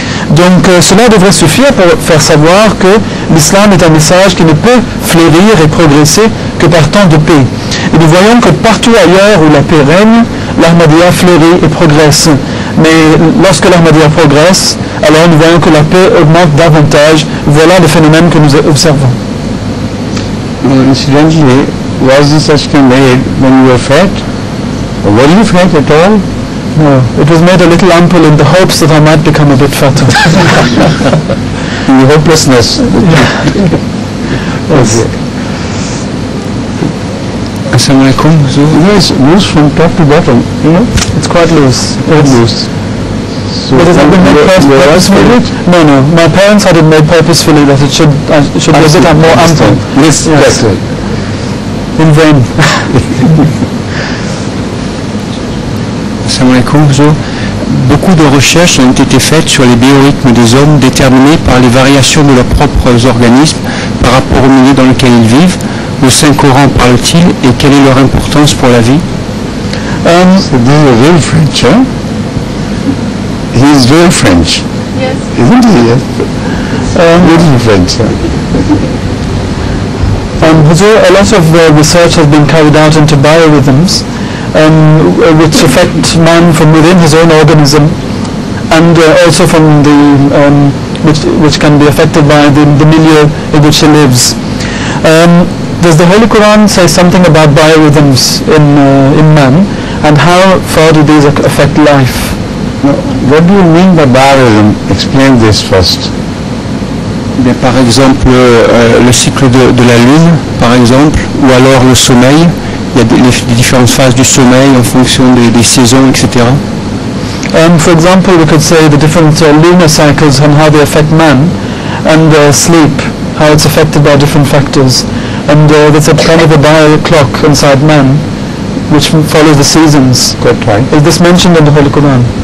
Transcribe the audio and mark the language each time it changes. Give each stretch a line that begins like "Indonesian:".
French: Donc cela devrait suffire pour faire savoir que l'islam est un message qui ne peut fleurir et progresser que par temps de paix. Et nous voyons que partout ailleurs où la paix règne, l'Ahmadiyya fleurit et progresse. Mais lorsque l'Ahmadiyya progresse, alors nous voyons que la paix augmente davantage. Voilà le phénomène que nous observons.
English: Incidentally, was this ashka made when you were fat? Or were you fat at all? No, it was made a little ample in the hopes that I might become a bit fatter. In the hopelessness. Yes.
Arabic: Assalamu alaikum.
English: So, yes, loose from top to bottom, you know? It's quite loose. Quite loose. So But has it been made purposefully? No. My parents had it made purposefully that it should be a bit more ample. Yes, that's right. In vain.
Arabic: Assalamu alaikum.
French: Beaucoup de recherches ont été faites sur les biorythmes des hommes déterminés par les variations de leurs propres organismes par rapport au milieu dans lequel ils vivent. Le Saint-Coran parle-t-il et quelle est leur importance pour la vie?
English: So this is a real French, huh? He is real French. Yes. Isn't he? Yes. Little French, huh? A lot of research has been carried out into biorhythms, which affect man from within his own organism, and also from the which can be affected by the milieu in which he lives. Does the Holy Quran say something about biorhythms in man, and how far do these affect life? Now, what do you mean by biorhythm? Explain this first.
French: Bien, par exemple, le cycle de la lune, par exemple, ou alors le sommeil. Il y a les différentes phases du sommeil en fonction des saisons, etc.
English: For example, we could say the different lunar cycles and how they affect man, and sleep, how it's affected by different factors. And there's a kind of a bio clock inside man, which follows the seasons. Quite right. Is this mentioned in the Holy Quran?